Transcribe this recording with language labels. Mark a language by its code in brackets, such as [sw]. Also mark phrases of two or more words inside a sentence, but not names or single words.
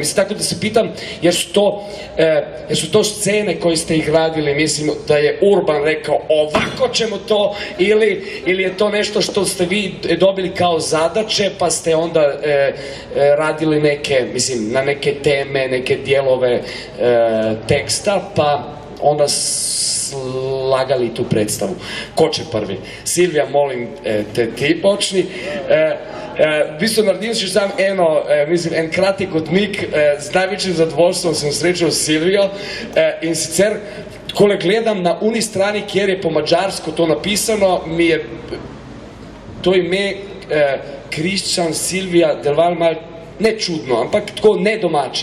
[hr] Mislim, tako da se pitam, jer su to scene koje ste ih radili, mislim da je Urban rekao ovako ćemo to, ili je to nešto što ste vi dobili kao zadaće, pa ste onda radili neke, mislim, na neke teme, neke dijelove teksta, pa onda slagali tu predstavu. Ko će prvi? Silvija, molim te ti počni. [sl] V bistvu naredil si sam en kratek odmik, z največjim zadovoljstvom sem srečal Silvijo in sicer, takole gledam na uni strani, kjer je po mađarsko to napisano, mi je to ime Kristjan, Silvija, delovalo malo ne čudno, ampak tako nedomače.